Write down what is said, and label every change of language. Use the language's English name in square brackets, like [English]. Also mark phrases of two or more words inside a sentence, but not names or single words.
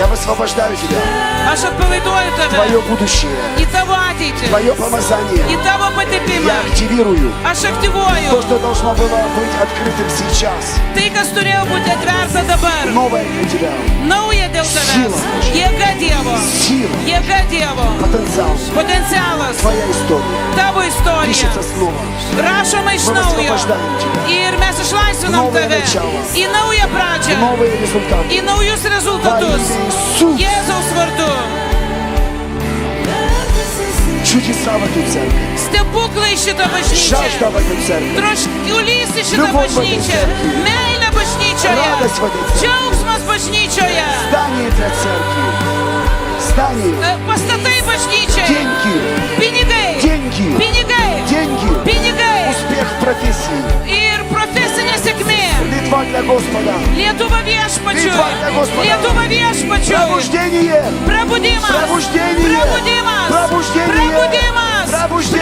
[Russian] высвобождаю тебя. [Lithuanian] Aš atpalaiduoju tave [Russian] Твое будущее, [Lithuanian] į tavo ateitį, [Russian] твое помазание. [Lithuanian] į tavo patepimą. [Russian] Я активирую [Lithuanian] Aš [Russian] то, [Lithuanian] aktyvuoju [Russian] что должно было быть открытым сейчас. [Lithuanian] tai, kas turėjo būti atverta dabar. [Russian] Новое для тебя. [Lithuanian] Nauja dėl tavęs. Jėga Dievo. [Russian] Сила, [Lithuanian] Jėga Dievo. [Russian] потенциал. [Lithuanian] Potencialas. [Russian] Твоя история [Lithuanian] Tavo istorija. [Russian] пишется снова. [Lithuanian] Rašoma iš naujo. Ir mes išlaisvinam tave į naują pradžią, [Russian] Новые результаты. [Lithuanian] į naujus rezultatus. Jėzaus vardu. [Russian] Чудеса в эту церковь. [Lithuanian] Stebuklai šitą bažnyčią. [Russian] Жажда в эту церковь. [Lithuanian] Troškulys į šitą [Russian] Любовь в этой [Lithuanian] bažnyčią. [Russian] церкви. [Lithuanian] Meilė bažnyčioje. [Russian] Радость в этой церкви. [Lithuanian] Džiaugsmas bažnyčioje. [Russian] Здание для церкви. Здание. [Lithuanian] Pastatai bažnyčiai. [Russian] Деньги. [Lithuanian] Pinigai. [Russian] Деньги. [Lithuanian] Pinigai. [Russian] Деньги. [Lithuanian] Pinigai. [Russian] Успех в профессии. [Lithuanian] Ir profesinė sėkmė. [Russian] Литва для Господа. [Lithuanian] Lietuva viešpačiui. [Russian] Litva для Господа. [Lithuanian] Lietuva viešpačiui. [Russian] Пробуждение. [Lithuanian] Prabudimas. [Russian] Пробуждение. [Lithuanian] Prabudimas. [Russian] Пробуждение. [Lithuanian] Prabudimas. [Russian] Пробуждение.